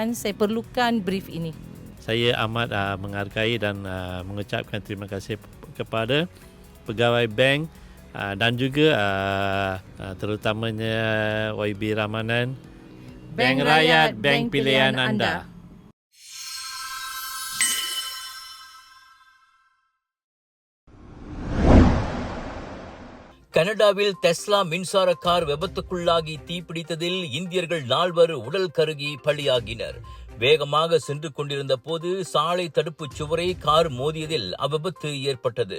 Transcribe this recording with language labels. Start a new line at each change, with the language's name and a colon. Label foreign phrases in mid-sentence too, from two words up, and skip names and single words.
Malay: Saya perlukan brief ini. Saya amat menghargai dan mengucapkan terima kasih kepada pegawai bank dan juga terutamanya YB Ramanan. Bank Rakyat, bank pilihan anda.
Tamil: கனடாவில் டெஸ்லா மின்சார கார் விபத்துக்குள்ளாகி தீப்பிடித்ததில் இந்தியர்கள் 4 உடல் கருகி பலியாகினர். வேகமாக சென்று கொண்டிருந்த போது சாலை தடுப்பு சுவரை கார் மோதியதில் அவ்விபத்து ஏற்பட்டது.